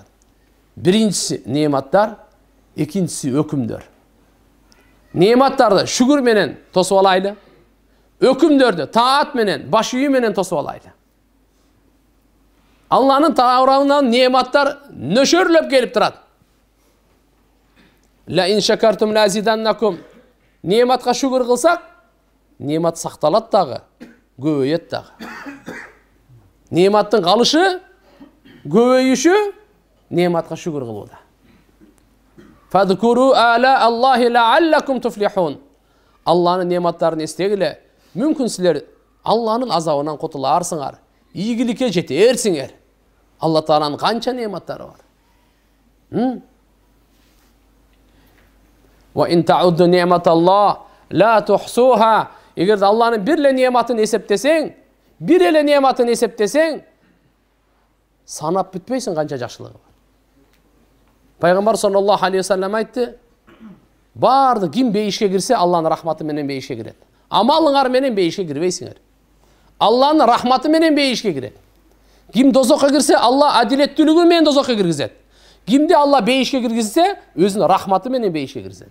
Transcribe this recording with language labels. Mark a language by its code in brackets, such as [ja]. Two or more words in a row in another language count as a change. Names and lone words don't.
[ky] Биринчиси нематтар, экинчиси өкүмдөр. Нематтарды шүгүр менен тосуп алайлы. Өкүмдөрдү таат менен, баш ийүү менен тосуп алайлы. Алланын тарабынан нематтар нөшөрлөп келип турат. [ar] لئن شكرتم لأزيدنكم. [ky] Нематка шүгүр кылсак, немат сакталат дагы, көбөйөт дагы. Нематтын калышы, көбөйүшү нематка шүгүр кылууда. [ar] فاذكروا آلاء الله لعلكم تفلحون. [ky] Алланын нематтарын эстегиле, мүмкүн силер Алланын азабынан кутуларсыңар, ийгиликке жетерсиңер. Алла Тааланын канча нематтары бар. [ar] وإن تعدوا نعمة الله لا تحصوها. [ky] Эгер Алланын бир эле нематын эсептесең, бир эле нематын эсептесең, санап бүтпөйсүң канча жакшылыгы бар. Пайгамбар [ar] صلى الله عليه وسلم [ky] айтты: барды ким бейишке кирсе, Алланын рахматы менен бейишке кирет. Амалыңар менен бейишке кирбейсиңер. Алланын рахматы менен бейишке кирет. Ким дозокко кирсе, Алла адилеттүүлүгү менен дозокко киргизет. Кимди Алла бейишке киргизсе, өзүнүн рахматы менен бейишке киргизет.